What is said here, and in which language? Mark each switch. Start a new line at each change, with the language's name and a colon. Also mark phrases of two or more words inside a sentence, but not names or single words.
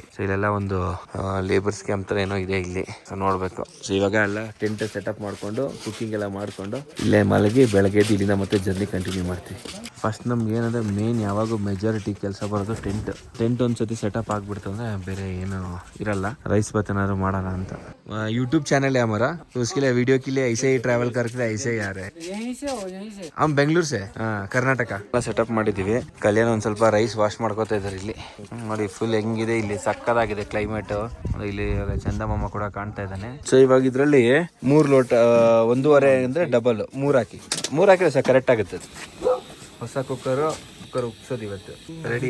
Kannada: ಸೊ ಇಲ್ಲೆಲ್ಲ ಒಂದು
English: labours camp
Kannada: ತರ ಏನೋ ಇದೆ ಇಲ್ಲಿ. ಸೊ ನೋಡ್ಬೇಕು. ಸೊ ಇವಾಗ ಎಲ್ಲ
English: tent setup
Kannada: ಮಾಡ್ಕೊಂಡು ಕುಕಿಂಗ್ ಎಲ್ಲ ಮಾಡ್ಕೊಂಡು ಇಲ್ಲೇ ಮಲಗಿ ಬೆಳಗ್ಗೆ ಇಲ್ಲಿಂದ ಮತ್ತೆ
English: journey continue
Kannada: ಮಾಡ್ತೀವಿ. ಫಸ್ಟ್ ನಮ್ಗೆ ಏನಂದ್ರೆ ಮೇನ್ ಯಾವಾಗೂ ಮೆಜಾರಿಟಿ ಕೆಲಸ ಬರೋದು ಟೆಂಟ್ ಒಂದ್ಸತಿ ಸೆಟಪ್ ಆಗ್ಬಿಡ್ತು ಅಂದ್ರೆ ಬೇರೆ ಏನು ಇರಲ್ಲ.
English: rice bath
Kannada: ಏನಾದ್ರು ಮಾಡೋಣ ಅಂತ.
English: YouTube channel
Hindi: है हमारा, तो उसके लिए वीडियो के लिए ऐसे ही ट्रैवल करते ऐसे ही आ रहे हैं. हम बेंगलुरु से,
Kannada: ಕರ್ನಾಟಕ. ಸೆಟಪ್ ಮಾಡಿದ್ದೀವಿ. ಕಲ್ಯಾಣ ಒಂದ್ ಸ್ವಲ್ಪ
English: rice wash
Kannada: ಮಾಡ್ಕೋತಾ ಇದ್ದಾರೆ ಇಲ್ಲಿ. ನೋಡಿ ಫುಲ್ ಹೆಂಗಿದೆ ಇಲ್ಲಿ, ಸಕ್ಕದಾಗಿದೆ ಕ್ಲೈಮೇಟ್. ಇಲ್ಲಿ ಚಂದಮಾಮ ಕೂಡ ಕಾಣ್ತಾ ಇದ್ದಾನೆ. ಸೊ ಇವಾಗ ಇದ್ರಲ್ಲಿ 3 ಲೋಟ 1.5 ಅಂದ್ರೆ ಡಬಲ್ 3 ಹಾಕಿದ್ರೆ
English: sir correct
Kannada: ಆಗುತ್ತೆ. ಹೊಸ ಕುಕ್ಕರ್ ಉಪ್ಸೋದು ಇವತ್ತು ರೆಡಿ.